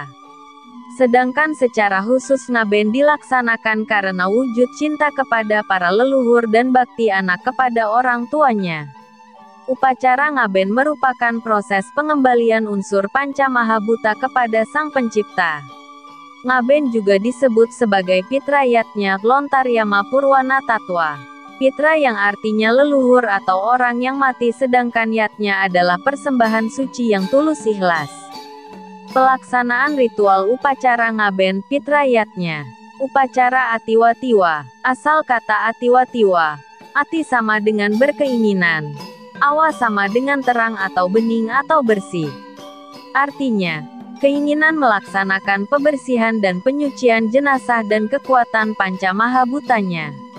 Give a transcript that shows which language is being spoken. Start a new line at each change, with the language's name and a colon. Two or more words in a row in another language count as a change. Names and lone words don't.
Indonesian: Sedangkan secara khusus ngaben dilaksanakan karena wujud cinta kepada para leluhur dan bakti anak kepada orang tuanya. Upacara ngaben merupakan proses pengembalian unsur panca mahabhuta kepada Sang Pencipta. Ngaben juga disebut sebagai pitra yatnya lontaryama purwana tatwa. Pitra yang artinya leluhur atau orang yang mati, sedangkan yatnya adalah persembahan suci yang tulus ikhlas. Pelaksanaan ritual upacara ngaben pitra yatnya. Upacara atiwatiwa. Asal kata atiwatiwa. Ati sama dengan berkeinginan. Awa sama dengan terang atau bening atau bersih. Artinya, keinginan melaksanakan pembersihan dan penyucian jenazah dan kekuatan panca mahabhutanya.